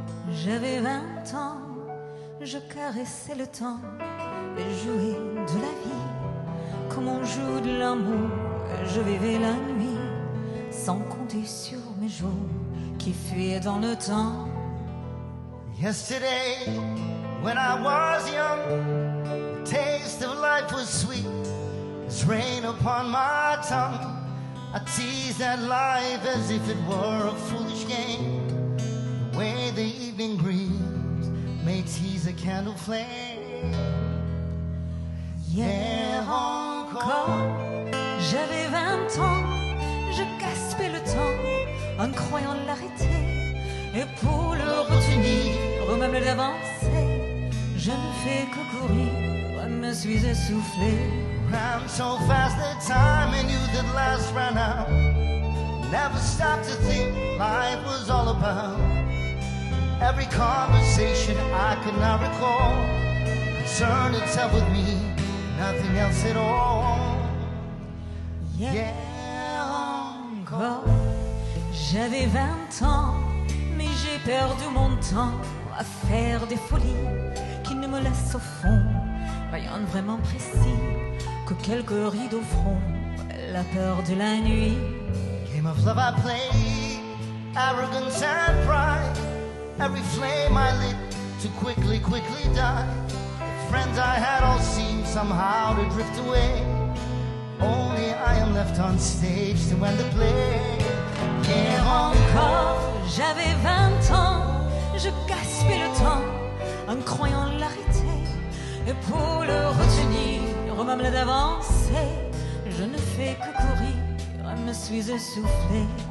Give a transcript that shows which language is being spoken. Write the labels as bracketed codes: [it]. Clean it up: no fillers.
[fr] J'avais 20 ans, je caressais le temps et jouais de la vie comme on joue de l'amour. Je vivais la nuit sans compter sur mes jours qui fuyaient dans le temps. [en] Yesterday, when I was young, the taste of life was sweet as rain upon my tongue. I teased at life as if it were a foolish game. The way the evening breeze may tease a candle flame. [fr] Hier encore, j'avais 20 ans, je gaspais le temps en croyant l'arrêter. Et pour le retenir, ou même l'avancer, je ne fais que courir, me suis essoufflé. [en] Ran so fast that time and youth at last ran out. Never stopped to think life was all about. Every conversation I could not recall concerned itself with me, nothing else at all. [fr] Hier encore, j'avais 20 ans, mais j'ai perdu mon temps à faire des folies qui ne me laissent au fond rien de vraiment précis que quelques rides au front, la peur de la nuit. [en] Game of love I played, arrogance and pride. Every flame I lit to quickly die. The friends I had all seemed somehow to drift away. Only I am left on stage to end the play. [fr] Hier encore, j'avais 20 ans, je gaspais le temps en croyant l'arrêter. Et pour le retenir, ou même d'avancer, je ne fais que courir, me suis essoufflé.